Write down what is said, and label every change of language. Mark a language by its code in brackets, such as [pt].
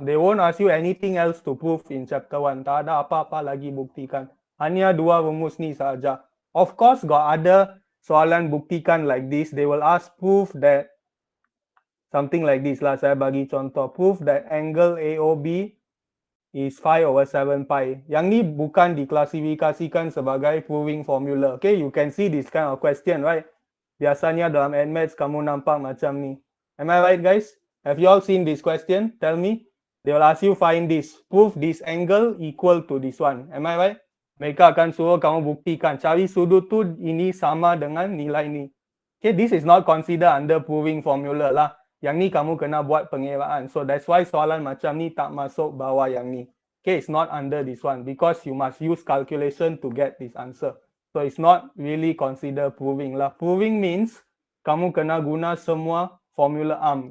[en] They won't ask you anything else to prove in chapter 1. [ms] Tak ada apa-apa lagi buktikan. Hanya dua rumus ni saja. [en] Of course, got other soalan buktikan like this. They will ask proof that something like this lah. [ms] Saya bagi contoh. [en] Proof that angle AOB is 5/7 pi. [ms] Yang ni bukan diklasifikasikan sebagai proving formula. [en] Okay, you can see this kind of question, right? [ms] Biasanya dalam NMATS kamu nampak macam ni. [en] Am I right guys? Have you all seen this question? Tell me. They will ask you find this. Prove this angle equal to this one. Am I right? [ms] Mereka akan suruh kamu buktikan. Cari sudut tu ini sama dengan nilai ni. [en] Okay, this is not considered under proving formula lah. [ms] Yang ni kamu kena buat pengiraan. [en] So that's why [ms] soalan macam ni tak masuk bawah yang ni. [en] Okay, it's not under this one because you must use calculation to get this answer. So it's not really considered proving lah. Proving means [ms] kamu kena guna semua formula ARM.